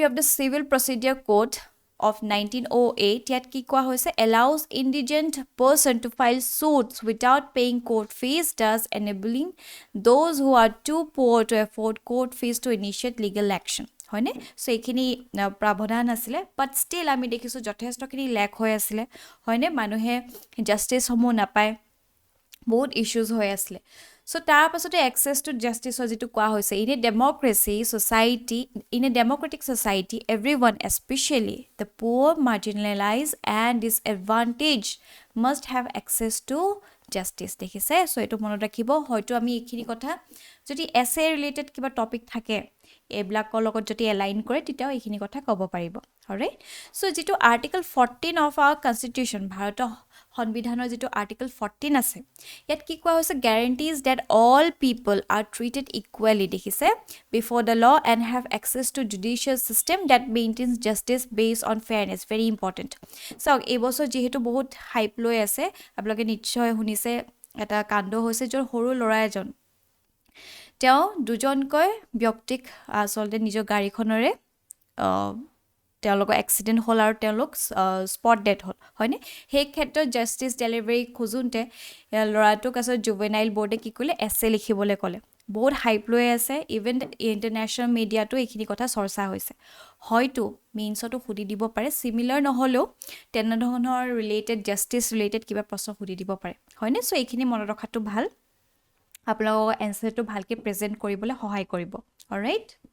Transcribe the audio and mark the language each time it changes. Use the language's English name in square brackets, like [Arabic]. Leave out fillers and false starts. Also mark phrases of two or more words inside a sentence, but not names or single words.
[English] of the Civil Procedure Code of 1908 [Assamese] ইয়াত কি কোৱা হৈছে [English] allows indigent person to file suits without paying court fees thus enabling those who are too poor to afford court fees to initiate legal action [Assamese] হয়নে সো এইখিনি প্ৰাবধান আছিল [English] but still [Assamese] আমি দেখিছো যথেষ্টখিনি লেক হৈ আছিল হয়নে মানুহে জাস্টিস সমূহ নাপায় বহুত ইস্যুজ হৈ আছিল So তাৰ পাছতে [English] access to justice যেটো কোৱা হৈছে in a democratic society everyone especially the poor marginalized and disadvantaged must have access to justice [Assamese] দেখিছে সো এটো মনত ৰাখিব হয়তো আমি এইখিনি কথা যদি [English] essay related [Assamese] কিবা টপিক থাকে এবলাকৰ লগত যদি এলাইন কৰে তেতিয়াও এইখিনি কথা ক'ব পাৰিব [English] alright so [Assamese] যেটো [English] article 14 of our [Assamese] constitution ভাৰত সংবিধানৰ যেটো article 14 আছে ইয়াত কি কোৱা হৈছে [English] guarantees that all people are treated equally [Assamese] দেখিছে [English] before the law and have access to judicial system that maintains justice based on fairness very important so [Assamese] এই বছৰ যেহেতু বহুত হাইপ লৈ আছে আপোনালোকে নিশ্চয় শুনিছে এটা কাণ্ড হৈছে যৰ সৰু লৰা এজন তেওঁ দুজনকৈ ব্যক্তিক আসলতে নিজৰ গাড়ীখনৰে তেওঁলোকৰ এক্সিডেন্ট হল আৰু তেওঁলোক [English] spot death [Assamese] হল হয়নে সেই ক্ষেত্ৰত [English] justice delivery [Assamese] খুজুনতে লৰাটোক আছে [English] juvenile boardে [Assamese] কি কলে এসএ লিখিবলৈ কলে বহুত হাইপ লৈ আছে [English] even international mediaটো [Assamese] এইখিনি কথা চৰ্চা হৈছে হয়তো মেইনছটো খুদি দিব পাৰে সিমিলাৰ নহলেও তেনেধৰণৰ [English] related justice related [Assamese] কিবা প্ৰশ্ন খুদি দিব পাৰে হয়নে সো এইখিনি মনত ৰখাটো ভাল আপোনালোকৰ এনসাৰটো ভালকে প্ৰেজেন্ট কৰিবলৈ সহায় কৰিব অলৰাইট